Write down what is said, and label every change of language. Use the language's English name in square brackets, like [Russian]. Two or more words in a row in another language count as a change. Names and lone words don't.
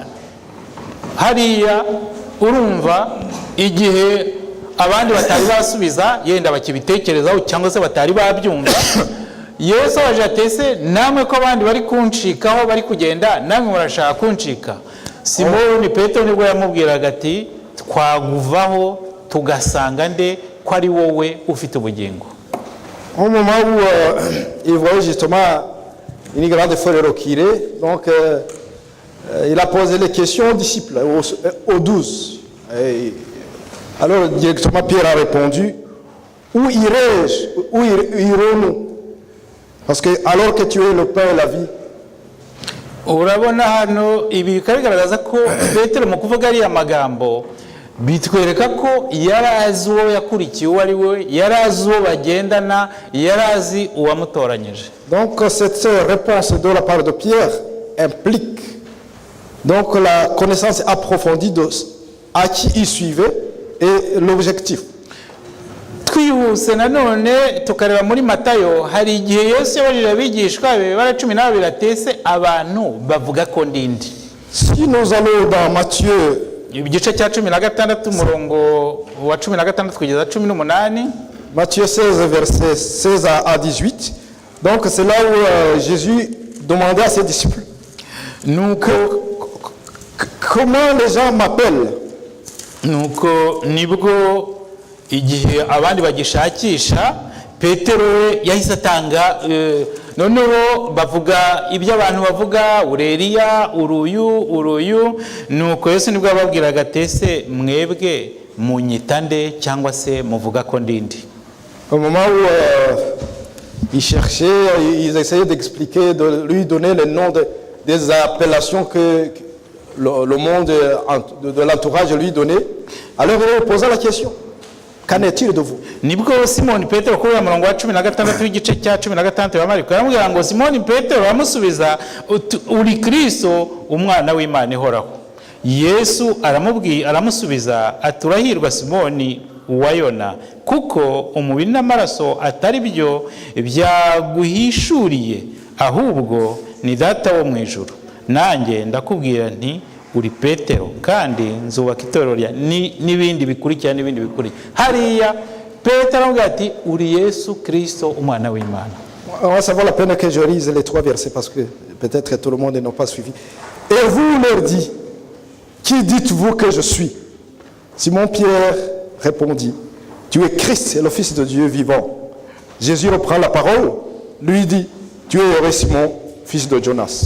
[Kinyarwanda] Hariya urumva igihe abandi batari basubiza, yenda bakibitekerezaho cyangwa se batari babyumva, Yesu aje atese namwe ko abandi bari kunshikaho bari kugenda, namwe murashaka kunshika. Simoni Petero nibwo yamubwiraga ati twaguvaho tugasanga nde ko ari wowe ufite ubugingo. [French] Au moment où il voyait justement une grande foule reculer, donc il a posé les questions aux disciples, aux 12. Alors directement Pierre a répondu, où irai-je? Où irons-nous? Parce que alors que tu es le pain et la vie. [Kinyarwanda] Urabona hano ibi bikagaragaza ko Petero mu kuvuga ari amagambo bitwereka ko yarazi uwo yakurikiye uwo ari we, yarazi uwo bagendana, yarazi uwamutoranyije. [French] Donc cette réponse de la part de Pierre implique donc la connaissance approfondie de à qui il suivait et l'objectif. [Kinyarwanda] Twihuse nanone tukareba muri Matayo, hari igihe Yesu yabarira abigishwa be bara 12 atese abantu bavuga ko ndindi. [French] Si nous allons dans Matthieu [Kinyarwanda] igice cya 16 umurongo wa 16 kugeza 18, [French] Matthieu 16 verset 16 à 18, donc c'est là où Jésus demandait à ses disciples comment les gens m'appellent. [Kinyarwanda] Nuko nibwo igihe abandi bagishakisha, Petero yahise atanga noneho bavuga ibyo abantu bavuga, Ureliya, uruyu. Nuko Yesu nibwo ababwiraga tese mwebwe munyita nde cyangwa se muvuga ko ndindi. [French] Au moment où ils cherchaient, ils essayaient d'expliquer, de lui donner les noms des appellations le monde de l'entourage lui donnait. Alors il posa la question, qu'en est-il de vous? [Kinyarwanda] nibwo simoni petero kuri ya murongo wa 16 w'igice cya 16 wa mariko yaramubwira ngo simoni petero aramusubiza uri Kristo umwana w'Imana ihoraho. Yesu aramusubiza ati urahirwa Simoni wa Yona, kuko umubiri n'amaraso atari byo byaguhishuriye, ahubwo ni data wo mu ijuru. Nanjye ndakubwira nti uri Petero, kandi nzubaka itorero rya n'ibindi bikurikira n'ibindi bikurikira. Hariya Petero avuga ati uri Yesu Kristo umwana w'Imana. [French] Ça vaut la peine que je lise les 3 versets parce que peut-être tout le monde n'a pas suivi. Et vous leur dit, qui dites-vous que je suis? Simon-Pierre répondit, tu es Christ, le Fils de Dieu vivant. Jésus reprend la parole, lui dit, tu es Simon, fils de Jonas.